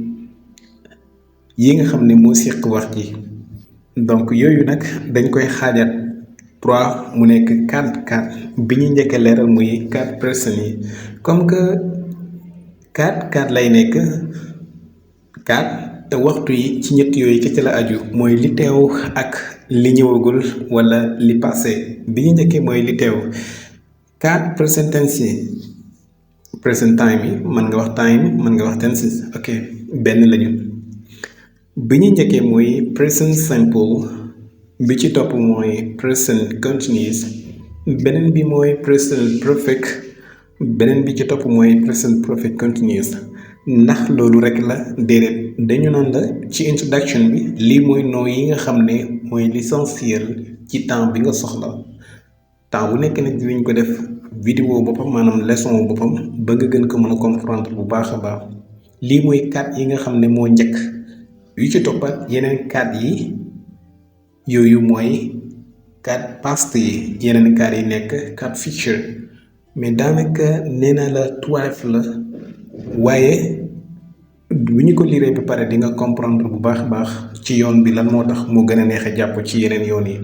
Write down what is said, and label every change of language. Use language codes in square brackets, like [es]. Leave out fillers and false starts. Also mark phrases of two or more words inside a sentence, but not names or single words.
[wo] yi nga xam ne moo séq wax ji donc yooyu nag dañ koy xaajat 3 mu nekk 4 bi ñu njëkkee leeral muy 4 personnes yi [fr] comme que [wo] 4 lay nekk 4 te waxtu yi ci ñett yooyu ci la aju mooy li teew ak li ñëwagul wala li passé bi ñu njëkkee mooy li teew 4 [en] present tense [wo] yi [en] present time [wo] yi mën nga wax time mën nga wax [en] tenses ok [wo] benn lañu bi ñu njëkkee mooy [en] present simple [wo] bi ci topp mooy [en] present continuous [wo] beneen bi mooy [en] present perfect [wo] beneen bi ci topp mooy [en] present perfect continuous [wo] ndax loolu rek la déedéet dañu naan la ci introduction bi lii mooy noo yi nga xam ne mooy l'essentiel ci temps bi nga soxla temps bu nekk nag dinañ ko def vidéo boppam maanaam leçon boppam ba nga gën ko mën a comprendre bu baax a baax lii mooy 4 yi nga xam ne moo njëkk yu ci toppat yeneen 4 yi yooyu mooy 4 past yi yeneen 4 yi nekk 4 future mais daanaka nee naa la 12 la waaye bu ñu ko liiree ba pare di nga comprendre bu baax a baax ci yoon bi lan moo tax moo gën a neex a jàpp ci yeneen yoon yi.